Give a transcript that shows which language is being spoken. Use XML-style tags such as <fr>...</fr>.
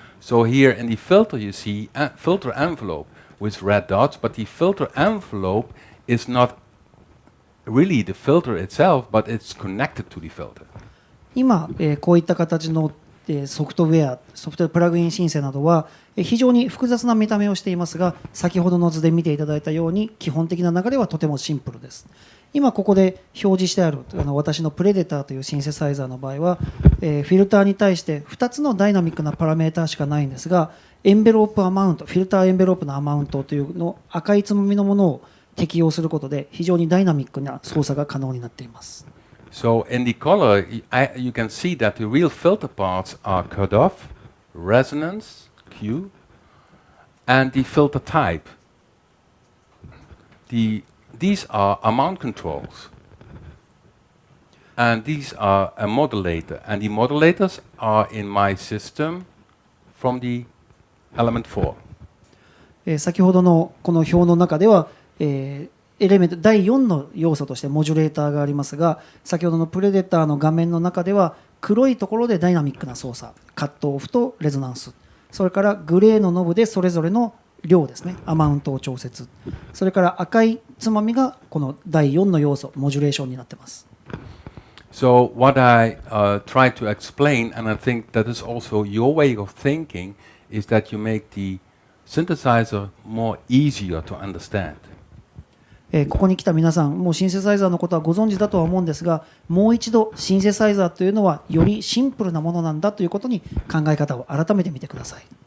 <en>So here in the filter you see a filter envelope with red dots, but the filter envelope is not really the filter itself, but it's connected to the filter.</en> <ja>今、こういった形の、ソフトウェアプラグイン申請などは、非常に複雑な見た目をしていますが、先ほどの図で見ていただいたように基本的な流れはとてもシンプルです。今ここで表示してある私のプレデターというシンセサイザーの場合は、フィルターに対して2つのダイナミックなパラメータしかないんですが、エンベロープアマウント、フィルターエンベロープのアマウントというの赤いつまみのものを適用することで非常にダイナミックな操作が可能になっています。</ja> <en>So in the color, you can see that the real filter parts are cut off, resonance, Q, and the filter type. These are amount controls. And these are a modulator. And the modulators are in my system from the Element 4.</en> <ja>先ほどのこの表の中では、エレメント第4の要素としてモジュレーターがありますが、先ほどのプレデターの画面の中では黒いところでダイナミックな操作、カットオフとレゾナンス、それからグレーのノブでそれぞれの量ですね、アマウントを調節、それから赤いつまみがこの第4の要素、モジュレーションになっています。</ja> <en>So what I try to explain, and I think that is also your way of thinking, is that you make the synthesizer more easier to understand.</en> <ja>ここに来た皆さん、もうシンセサイザーのことはご存知だとは思うんですが、もう一度シンセサイザーというのはよりシンプルなものなんだということに考え方を改めてみてください。</ja>